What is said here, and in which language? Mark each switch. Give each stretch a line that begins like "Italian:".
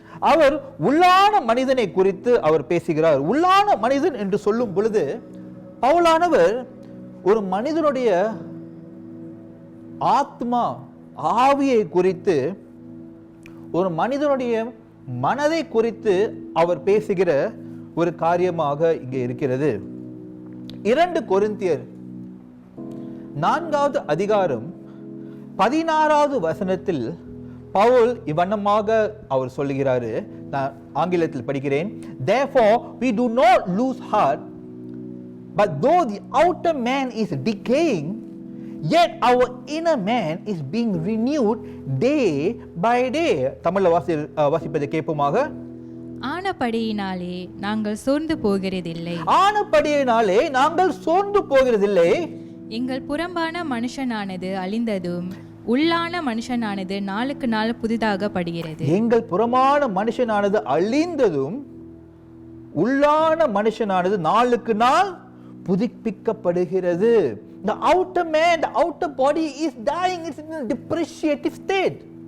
Tamil: அவர் உள்ளான மனிதனை குறித்து அவர் பேசுகிறார். உள்ளான மனிதன் என்று சொல்லும் பொழுது பவுலானவர் ஒரு மனிதனுடைய ஆத்மா, ஆவியை குறித்து, ஒரு மனிதனுடைய மனதை குறித்து அவர் பேசுகிற ஒரு காரியமாக இங்கே இருக்கிறது. 2 கொரிந்தியர் 4வது அதிகாரம் 16வது வசனத்தில் பவுல் இவ்வண்ணமாக அவர் சொல்லுகிறாரு. நான் ஆங்கிலத்தில் படிக்கிறேன்.
English: Therefore we do not lose heart, but though the outer man is decaying, yet our inner man is being renewed day by day.
Tamil: தமிழ்ல வாசிப்பதை கேட்போமாக. ஆனபடியினாலே நாங்கள் சோர்ந்து போகிறதில்லை. ஆனபடியினாலே நாங்கள் சோர்ந்து போகிறதில்லை. எங்கள் புறம்பான மனுஷனானது அழிந்ததும் உள்ளான மனுஷனானது நாளுக்கு நாள் புதிதாக படுகிறது. எங்கள் புறமான மனுஷனானது அழிந்ததும் உள்ளான மனுஷனானது நாளுக்கு நாள் புதுப்பிக்கப்படுகிறது.
English: The outer man, the outer body is dying. It's in a depreciative state.